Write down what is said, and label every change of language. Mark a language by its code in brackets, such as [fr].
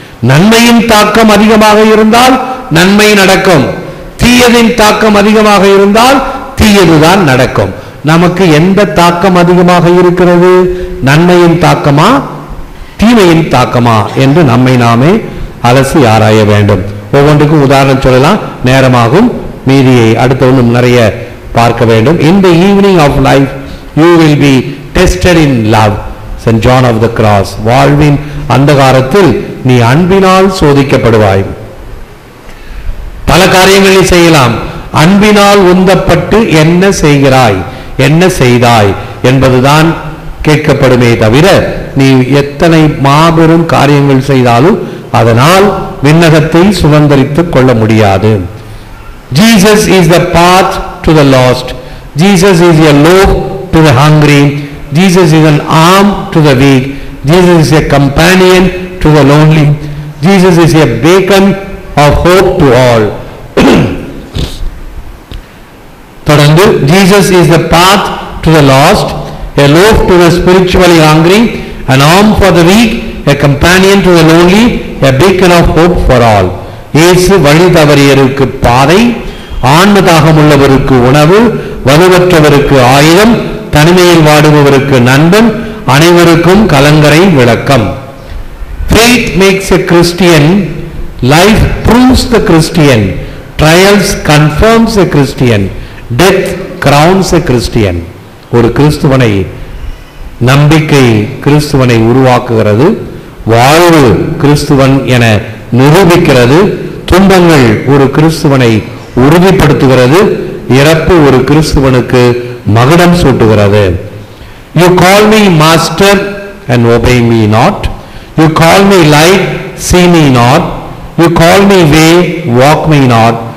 [ta] நன்மையின் தாக்கம் அதிகமாக இருந்தால் நன்மை நடக்கும், தீயதின் தாக்கம் அதிகமாக இருந்தால் தீயதுதான் நடக்கும். நமக்கு எந்த தாக்கம் அதிகமாக இருக்கிறது? நன்மையின் தாக்கமா தீமையின் தாக்கமா என்று நம்மை நாமே அலசி ஆராய வேண்டும். ஒவ்வொன்றுக்கும் உதாரணம் சொல்லலாம், நேரமாகும். மீதியை அடுத்த ஒன்றும் நிறைய பார்க்க வேண்டும். [en] In the evening of life you will be tested in love. St. John of the Cross. [ta] வாழ்வின் அந்தகாரத்தில் நீ அன்பினால் சோதிக்கப்படுவாய். பல காரியங்களை செய்யலாம். அன்பினால் உந்தப்பட்டு என்ன செய்கிறாய், என்ன செய்தாய் என்பதுதான் கேட்கப்படுமே தவிர நீ எத்தனை மாபெரும் காரியங்கள் செய்தாலும் அதனால் விண்ணகத்தை சுதந்தரித்துக் கொள்ள முடியாது. [en] Jesus is the path to the lost. Jesus is a loaf to the hungry. Jesus is an arm to the weak. Jesus is a companion to the lonely. Jesus is a beacon of hope to all. [ta] தொடர்ந்து [en] Jesus is the path to the lost, a loaf to the spiritually hungry, an arm for the weak, a companion to the lonely, a beacon of hope for all. [ta] இயேசு வழி தவறியருக்கு பாதை, ஆன்ம தாகமுள்ளவருக்கு உணவு, வலுவற்றவருக்கு ஆயுதம், தனிமையில் வாடுபவருக்கு நண்பன், அனைவருக்கும் கலங்கரை விளக்கம். [en] Faith makes a Christian, life proves the Christian, trials confirms a Christian, death crowns a Christian. [ta] ஒரு கிறிஸ்துவனை, நம்பிக்கை கிறிஸ்துவனை உருவாக்குகிறது, வாழ்வு கிறிஸ்துவன் என நிரூபிக்கிறது, துன்பங்கள் ஒரு கிறிஸ்துவனை உறுதிப்படுத்துகிறது, இறப்பு ஒரு கிறிஸ்துவனுக்கு மகுடம் சூட்டுகிறது. [en] You call me master and obey me not. You call me light, see me not. You call me way, walk me not.